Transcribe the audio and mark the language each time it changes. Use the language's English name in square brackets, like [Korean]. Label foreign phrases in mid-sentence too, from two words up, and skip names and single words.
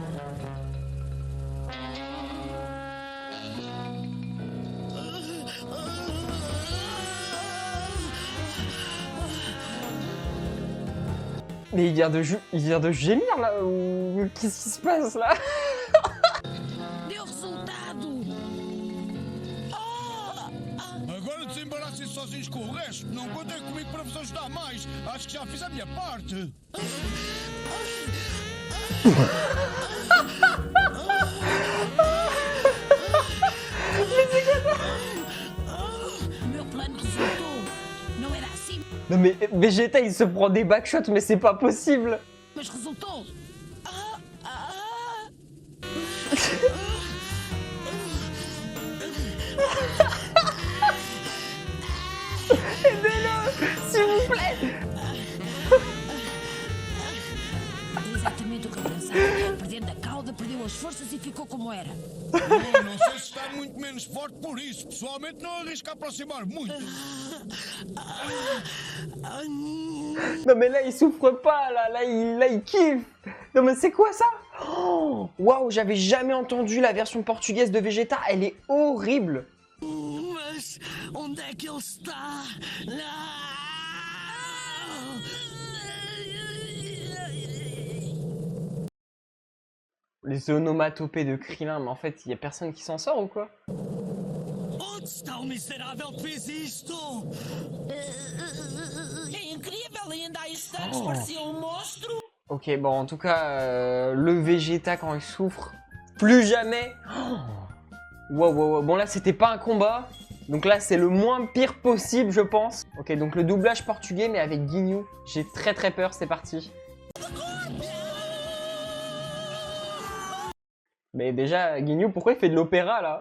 [French] Mais il vient de gémir là, ou qu'est-ce qui se passe là? [Portuguese] Deu resultado! Agora desembaraçem sozinhos com o resto. Não contem comigo para vos ajudar mais. Acho que já fiz a minha parte. Meu plano resultou! Não era assim, [French] Non mais Vegeta il se prend des backshots mais c'est pas possible. [Portuguese] mas resultou! [French] S'il vous plaît. [Portuguese] Exatamente o que eu pensava. Perdendo a cauda, perdeu as forças e ficou como era. Não sei se está muito menos forte por isso. Pessoalmente não arrisco a aproximar muito. [French] Non mais là il souffre pas, là il kiffe. Non mais c'est quoi ça? Oh, waouh, j'avais jamais entendu la version portugaise de Vegeta, elle est horrible. [Portuguese] Mas onde é que ele está? [French] Les onomatopées de Krillin, mais en fait il y a personne qui s'en sort ou quoi? [Portuguese] Onde está o miserável que fez isto? É incrível, ainda há instantes parecia monstro. [French] Ok, bon en tout cas, le Vegeta quand il souffre, plus jamais. Wow, wow, wow. Bon là c'était pas un combat, donc là c'est le moins pire possible je pense. Ok, donc le doublage portugais mais avec Guignou. J'ai très peur, c'est parti. Mais déjà, Guignou, pourquoi il fait de l'opéra là?